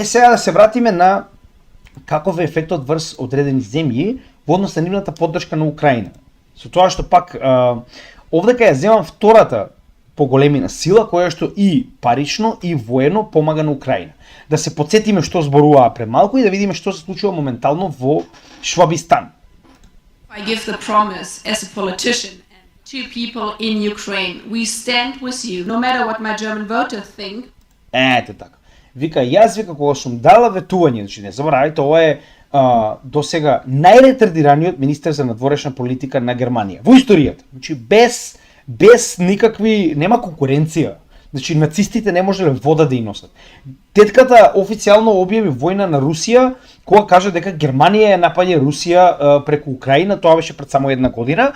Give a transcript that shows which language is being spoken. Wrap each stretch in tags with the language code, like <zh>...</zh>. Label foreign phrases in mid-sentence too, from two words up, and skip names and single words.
<mk>Сега да се вратиме на каков е ефектот врз одредени земји во однос на нивната поддршка на Украина. Со тоа што пак овдека ја земам втората по големина сила која што и парично и воено помага на Украина. Да се потсетиме што зборуваа пред малку и да видиме што се случува моментално во Швабистан.</mk> <en>I give the promise as a politician and to people in Ukraine, we stand with you, no matter what my German voters think.</en> <mk>Ете така. Вика, јас кога сум дала ветување, значи не заборавајте, ова е до сега најретардираниот министер за надворешна политика на Германија во историјата. Значи без никакви, нема конкуренција. Значи нацистите не можеле вода да и носат. Тетката официјално објави војна на Русија, кога кажа дека Германија ја напаѓа Русија преку Украина, тоа беше пред само една година.</mk>